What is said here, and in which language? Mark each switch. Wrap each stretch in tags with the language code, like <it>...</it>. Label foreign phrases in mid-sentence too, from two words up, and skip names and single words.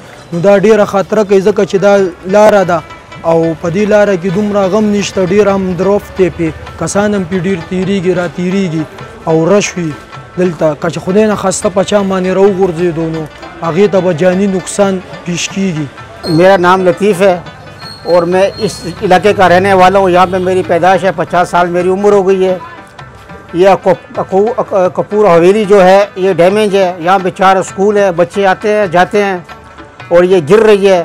<ps>نو دا ډېره خطره کوي ځکه چې دا لاره ده او په دې لاره کې دومره غم نشته، ډېر هم درفت دی پې، کسان هم پې ډېر تېرېږي را تېرېږي او رش وي دلته. که چې خدای نخواسته په چا باندې راوغورځېدو نو هغې ته به جاني نقصان پیش کېږي.</ps> <ur>میرا نام لطیف ہے اور میں اس علاقے کا رہنے والا ہوں. یہاں پہ میری پیدائش ہے، 50 سال میری عمر ہو گئی ہے۔ یہ کپور حویلی جو ہے یہ ڈیمیج ہے. یہاں پہ 4 اسکول ہے، بچے آتے ہیں جاتے ہیں اور یہ گر رہی ہے.</ur>